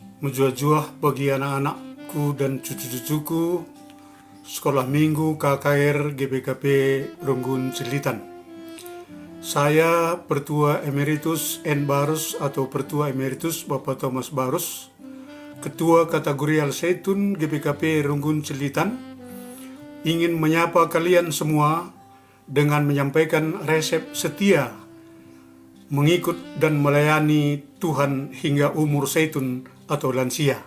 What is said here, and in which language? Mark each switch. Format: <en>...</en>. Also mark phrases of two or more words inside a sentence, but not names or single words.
<id>Mujua-juah bagi anak-anakku dan cucu-cucuku Sekolah Minggu KKR GBKP Runggun Cilitan. Saya Pertua Emeritus N. Barus atau Pertua Emeritus Bapak Thomas Barus, Ketua Kategori Al-Zaitun GBKP Runggun Cilitan, ingin menyapa kalian semua dengan menyampaikan resep setia mengikut dan melayani Tuhan hingga umur zaitun atau lansia.</id>